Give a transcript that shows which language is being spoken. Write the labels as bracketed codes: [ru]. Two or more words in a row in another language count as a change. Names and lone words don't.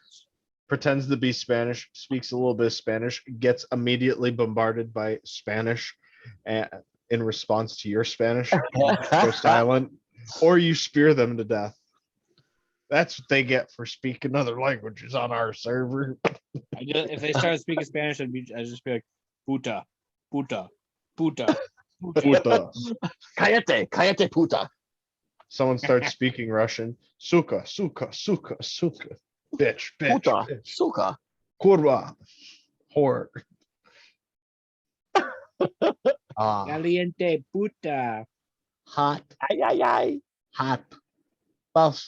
[en] pretends to be Spanish, speaks a little bit of Spanish, gets immediately bombarded by Spanish in response to your Spanish. Go silent, or you spear them to death. That's what they get for speaking other languages on our server. If they started speaking Spanish, I'd just be like, [es] puta, puta, puta, puta. [en] Puta. [es] Cállate puta. [en] Someone starts speaking Russian. [ru] Suka, suka, suka, suka. [en] Bitch, bitch, Puta, bitch. suka. Kurwa. Whore. Ah, [es] Caliente puta. [en] hot, Ay, ay, ay. hot. Boss.